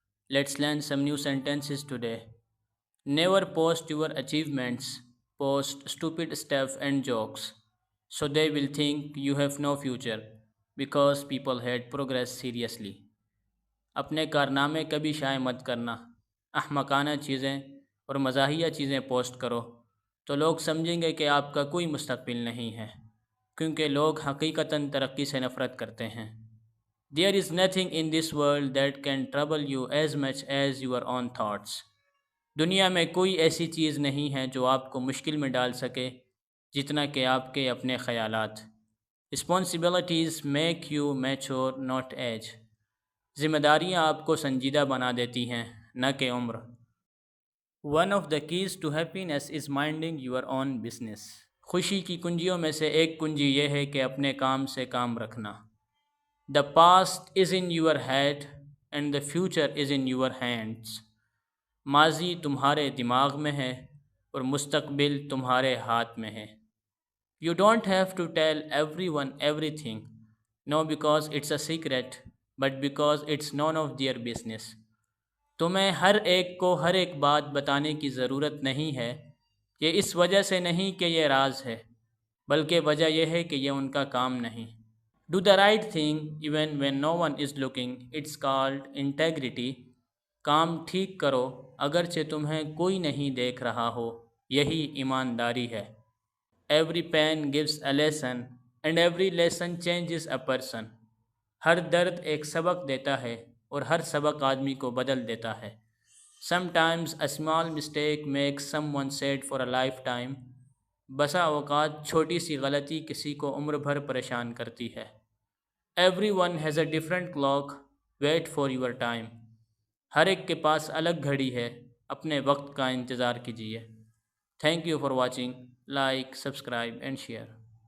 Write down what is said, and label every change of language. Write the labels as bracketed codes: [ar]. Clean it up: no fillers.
[en] Let's learn some new sentences today. Never post your achievements, post stupid stuff and jokes. So they will think you have no future because people had progress seriously. [hi] अपने कारनामे कभी शाये मत करना, अहमकाना चीज़ें और मज़ाहिया चीज़ें post करो तो लोग समझेंगे कि आपका कोई मुस्तकबिल नहीं है, क्योंकि लोग हकीकतन तरक्की से नफ़रत करते हैं। [en] There is nothing in this world that can trouble you as much as your own thoughts. [hi] दुनिया में कोई ऐसी चीज़ नहीं है जो आपको मुश्किल में डाल सके जितना कि आपके अपने ख़यालात। [en] Responsibilities make you mature, not age. [hi] ज़िम्मेदारियाँ आपको संजीदा बना देती हैं, न कि उम्र। [en] One of the keys to happiness is minding your own business. [hi] खुशी की कुंजियों में से एक कुंजी ये है कि अपने काम से काम रखना। [en] The past is in your head and the future is in your hands. [hi] माजी तुम्हारे दिमाग में है और मुस्तकबिल तुम्हारे हाथ में है। [en] You don't have to tell everyone everything, no because it's a secret, but because it's none of their business. [hi] तुम्हें हर एक को हर एक बात बताने की ज़रूरत नहीं है। ये इस वजह से नहीं कि ये राज है, बल्कि वजह यह है कि ये उनका काम नहीं। [en] Do the right thing even when no one is looking. It's called integrity. [hi] काम ठीक करो अगरचे तुम्हें कोई नहीं देख रहा हो, यही ईमानदारी है। [en] Every pain gives a lesson and every lesson changes a person. [hi] हर दर्द एक सबक देता है और हर सबक आदमी को बदल देता है। [en] Sometimes a small mistake makes someone sad for a lifetime. [hi] बसा औकात छोटी सी गलती किसी को उम्र भर परेशान करती है। [en] Everyone has a different clock. Wait for your time. [hi] हर एक के पास अलग घड़ी है, अपने वक्त का इंतज़ार कीजिए। [en] Thank you for watching. Like, subscribe and share.